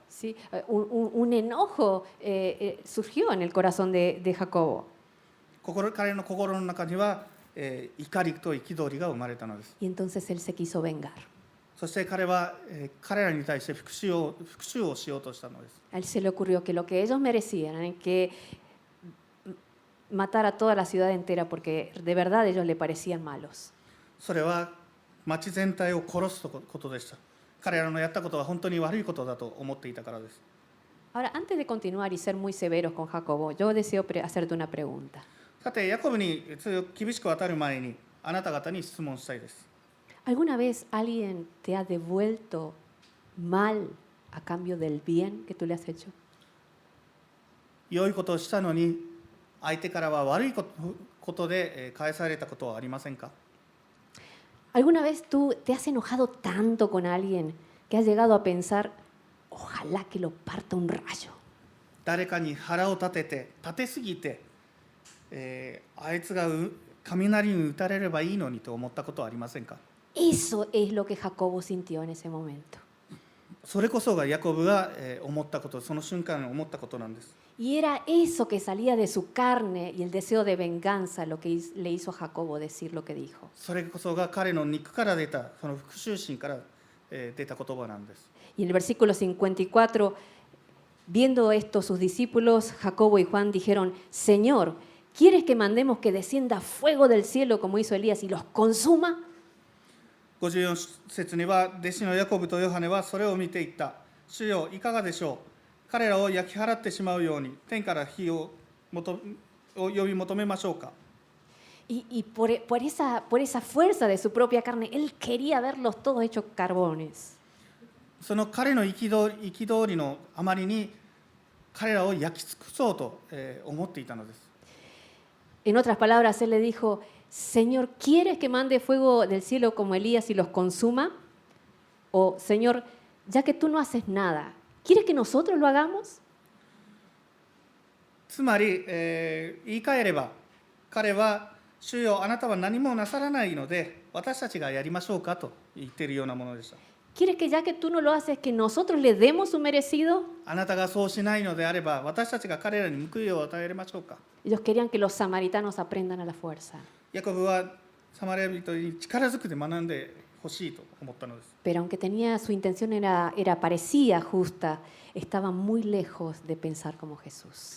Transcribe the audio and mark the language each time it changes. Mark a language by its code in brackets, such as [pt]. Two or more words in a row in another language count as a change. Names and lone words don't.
[es] ¿Sí? Un enojo surgió en el corazón de Jacobo. [ja] 彼の心の中には、怒りと憤りが生まれたのです。 [es] Y entonces él se quiso vengar. [ja] そして彼は、彼らに対して復讐をしようとしたのです。 [es] A él se le ocurrió que lo que ellos merecían era que matar a toda la ciudad entera porque de verdad ellos le parecían malos. [ja] それは町全体を殺すことでした。彼らのやったことは本当に悪いことだと思っていたからです。 [es] Ahora, antes de continuar y ser muy severos con Jacobo, yo deseo hacerte una pregunta. [ja] さて、ヤコブに厳しく当たる前に、あなた方に質問したいです。 [es] ¿Alguna vez alguien te ha devuelto mal a cambio del bien que tú le has hecho? [ja] 良いことをしたのに、相手からは悪いことで返されたことはありませんか？ [es] ¿Alguna vez tú te has enojado tanto con alguien que has llegado a pensar, ojalá que lo parta un rayo? [ja] 誰かに腹を立てすぎて、あいつが雷に打たれればいいのにと思ったことはありませんか？ [es] Eso es lo que Jacobo sintió en ese momento. [ja] それこそがヤコブが思ったこと、その瞬間に思ったことなんです。 [es] Y era eso que salía de su carne y el deseo de venganza lo que le hizo a Jacobo decir lo que dijo. [ja] それこそが彼の肉から出た、その復讐心から出た言葉なんです。 [es] Y en el versículo 54, viendo esto sus discípulos, Jacobo y Juan dijeron, Señor, ¿quieres que mandemos que descienda fuego del cielo como hizo Elías y los consuma? [ja] 54 節には、弟子のヤコブとヨハネはそれを見ていった。主よ、いかがでしょう。彼らを焼き払ってしまうように、天から火を呼び求めましょうか。 [es] Y por esa fuerza de su propia carne, él quería verlos todos hechos carbones. [ja] その彼の憤りのあまりに、彼らを焼き尽くそうと思っていたのです。 [es] En otras palabras, él le dijo, Señor, ¿quieres que mande fuego del cielo como Elías y los consuma? O, Señor, ya que tú no haces nada, ¿quieres que nosotros lo hagamos? [ja] つまり、言い換えれば、彼は、主よ、あなたは何もなさらないので、私たちがやりましょうかと言っているようなものでした。 [es] ¿Quieres que ya que tú no lo haces, que nosotros le demos su merecido? [ja] あなたがそうしないのであれば、私たちが彼らに報いを与えましょうか。 [es] Ellos querían que los samaritanos aprendan a la fuerza. [ja] ヤコブはサマリア人に力ずくで学んでほしいと思ったのです。 [es] Pero aunque su intención parecía justa, estaba muy lejos de pensar como Jesús.